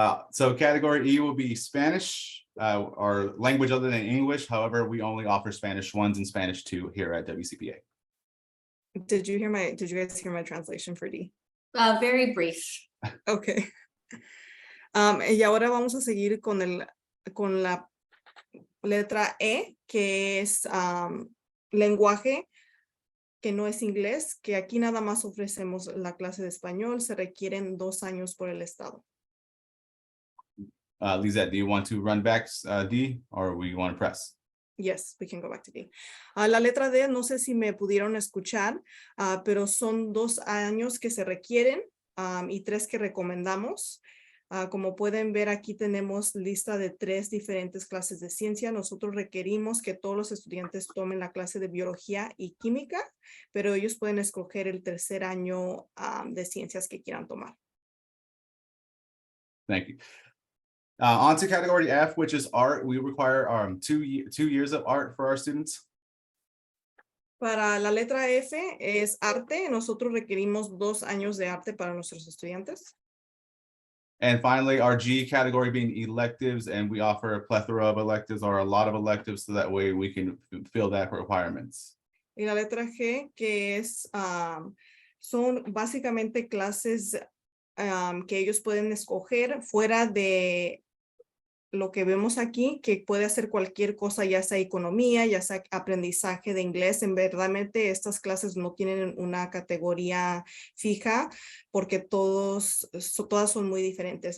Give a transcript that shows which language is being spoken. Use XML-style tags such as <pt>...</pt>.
<en>So category E will be Spanish, or language other than English. However, we only offer Spanish 1s and Spanish 2 here at WCPA. Did you guys hear my translation for D? Very brief. Okay.</en> <es>Y ahora vamos a seguir con la letra E, que es lenguaje que no es inglés, que aquí nada más ofrecemos la clase de español, se requieren 2 años por el estado.</es> <en>Lizette, do you want to run back D, or we want to press? Yes, we can go back to D.</en> <es>La letra D, no sé si me pudieron escuchar, pero son 2 años que se requieren y 3 que recomendamos. Como pueden ver, aquí tenemos lista de 3 diferentes clases de ciencia. Nosotros requerimos que todos los estudiantes tomen la clase de biología y química, pero ellos pueden escoger el tercer año de ciencias que quieran tomar.</es> <en>Thank you. On to category F, which is art. We require 2 years of art for our students.</en> <es>Para la letra F es arte. Nosotros requerimos 2 años de arte para nuestros estudiantes.</es> <en>And finally, our G category being electives, and we offer a plethora of electives or a lot of electives, so that way we can fill that requirements.</en> <es>Y la letra G, que es, son básicamente clases que ellos pueden escoger fuera de lo que vemos aquí, que puede hacer cualquier cosa, ya sea economía, ya sea aprendizaje de inglés. En verdaderamente estas clases no tienen una categoría fija porque todas son muy diferentes.</es>